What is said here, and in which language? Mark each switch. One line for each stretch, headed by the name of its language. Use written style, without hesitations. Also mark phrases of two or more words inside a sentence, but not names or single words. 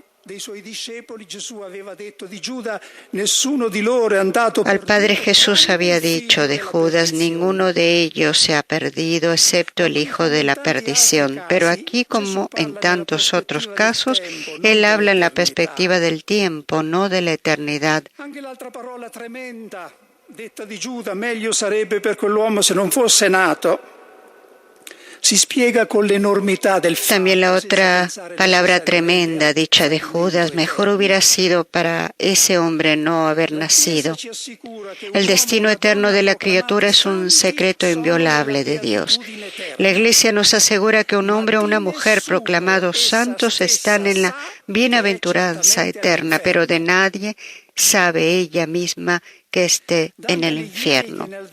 Spanish: Al Padre Jesús había dicho de Judas: ninguno de ellos se ha perdido excepto el hijo de la perdición. Pero aquí, como en tantos otros casos, él habla en la perspectiva del tiempo, no de la eternidad.
Italian: Detta di Giuda, meglio sarebbe per quell'uomo se non fosse nato. Si spiega con l'enormità del fatto.
Spanish: También la otra palabra tremenda dicha de Judas: mejor hubiera sido para ese hombre no haber nacido. El destino eterno de la criatura es un secreto inviolable de Dios. La Iglesia nos asegura que un hombre o una mujer proclamados santos están en la bienaventuranza eterna, pero de nadie sabe ella misma que esté en el infierno.